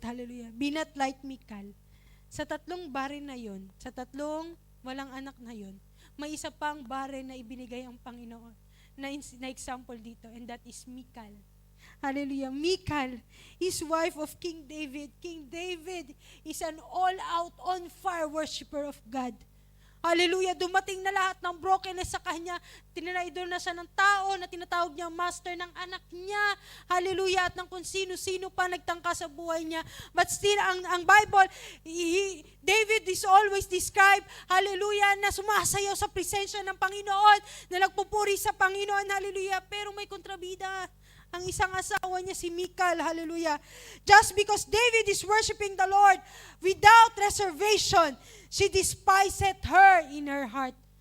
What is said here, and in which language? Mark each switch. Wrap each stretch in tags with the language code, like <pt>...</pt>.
<tl>Hallelujah.</tl> <en>Be not like Michal.</en> <tl>Sa tatlong barren na yon, sa tatlong walang anak na yon, may isa pang barren na ibinigay ang Panginoon na example dito,</tl> <en>and that is Michal.</en> <tl>Hallelujah.</tl> <en>Michal is wife of King David. King David is an all-out, on-fire worshiper of God. Hallelujah.</en> <tl>Dumating na lahat ng brokenness sa kanya. Tiniraidor na siya ng tao na tinatawag niya master ng anak niya. Hallelujah. At ng kung sino-sino pa nagtangka sa buhay niya. But still, ang Bible,</tl> <en>David is always described,</en> <tl>hallelujah, na sumasayaw sa presensya ng Panginoon, na nagpupuri sa Panginoon. Hallelujah. Pero may kontrabida. Ang isang asawa niya si Michal, hallelujah.</tl> <en>Just because David is worshiping the Lord without reservation, she despised her in her heart.</en>